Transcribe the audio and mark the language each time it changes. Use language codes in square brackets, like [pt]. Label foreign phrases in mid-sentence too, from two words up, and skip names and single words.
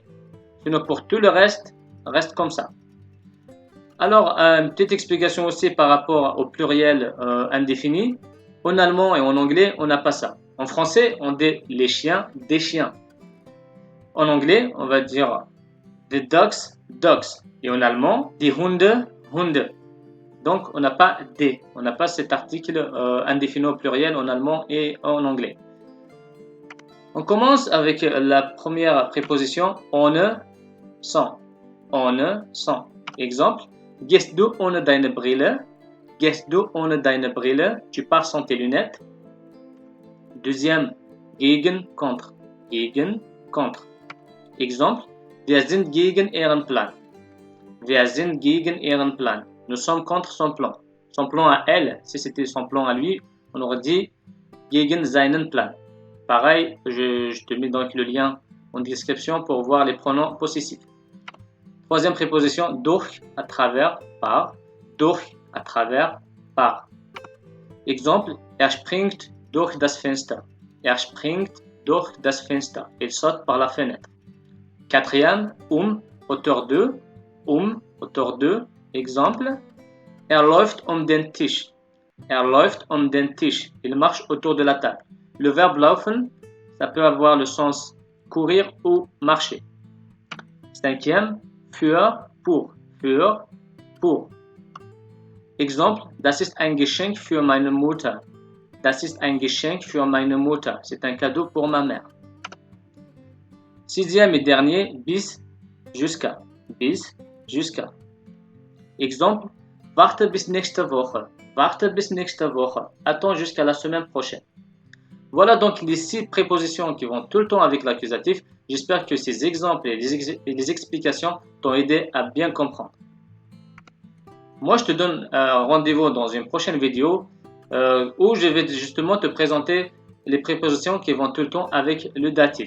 [fr] Sinon, pour tout le reste comme ça. Alors, une petite explication aussi par rapport au pluriel indéfini. En allemand et en anglais, on n'a pas ça. En français, on dit les chiens, des chiens. En anglais, on va dire [en] the dogs, dogs. [fr] Et en allemand, [de] die Hunde, Hunde. [fr] Donc, on n'a pas des. On n'a pas cet article indéfini au pluriel en allemand et en anglais. On commence avec la première préposition, ohne, sans. Ohne, sans. Exemple, [de] gehst du ohne deine Brille? Gehst du ohne deine Brille? [fr] Tu pars sans tes lunettes. Deuxième, gegen, contre. Gegen, contre. Exemple, [de] wir sind gegen ihren Plan. Wir sind gegen ihren Plan. [fr] Nous sommes contre son plan. Son plan à elle, si c'était son plan à lui, on aurait dit [de] gegen seinen Plan. [fr] Pareil, je te mets donc le lien en description pour voir les pronoms possessifs. Troisième préposition, durch, à travers, par. Durch, à travers, par. Exemple, [de] springt durch das Fenster. Er springt durch das Fenster. [fr] Il saute par la fenêtre. Quatrième, hauteur de. Hauteur de. Exemple, [de] läuft den Tisch. Er läuft den Tisch. [fr] Il marche autour de la table. Le verbe laufen, ça peut avoir le sens courir ou marcher. Cinquième, für, pour. Für, pour. Exemple, [de] das ist ein Geschenk für meine Mutter. Das ist ein Geschenk für meine Mutter. [fr] C'est un cadeau pour ma mère. Sixième et dernier, bis, jusqu'à. Bis, jusqu'à. Exemple, [de] warte bis nächste Woche. Warte bis nächste Woche. [fr] Attends jusqu'à la semaine prochaine. Voilà donc les 6 prépositions qui vont tout le temps avec l'accusatif. J'espère que ces exemples et les explications t'ont aidé à bien comprendre. Moi, je te donne rendez-vous dans une prochaine vidéo où je vais justement te présenter les prépositions qui vont tout le temps avec le datif.